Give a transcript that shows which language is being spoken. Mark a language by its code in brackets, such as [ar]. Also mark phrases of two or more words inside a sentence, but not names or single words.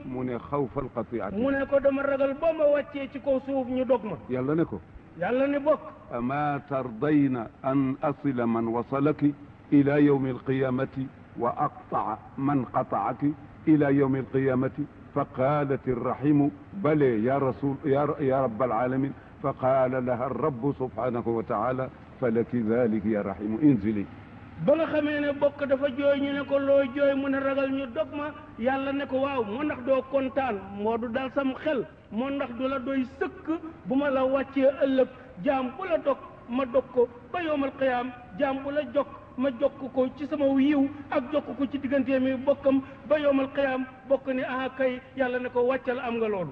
[wo] mu ne [ar] خوف القطيعة [wo] mu ne ko dama ragal ba ma wàccee ci kaw suuf ñu dog ma yàlla ne ko yàlla ne bokk [ar] أما ترضين أن أصل من وصلك إلى يوم القيامة وأقطع من قطعك إلى يوم القيامة فقالت الرحم بلى يا رسول يا رب العالمين فقال لها الرب سبحانه وتعالى فلك ذلك يا رحم انزلي [wo] ba nga xamee ne bokk dafa jooy ñu ne ko loo jooy mu ne ragal ñu dog ma yàlla ne ko waaw moo ndax doo kontaan moo du dal sam xel moo ndax du la doy sëkk bu ma la wàccee ëllëg jaam bu la dog ma dog ko ba [ar] يوم القيام [wo] jaam bu la jokk ma jokk ko ci sama yiw ak jokk ko ci diggante mi bokkam ba [ar] يوم القيام [wo] bokk ne ah kay yàlla ne ko wàccal am nga loolu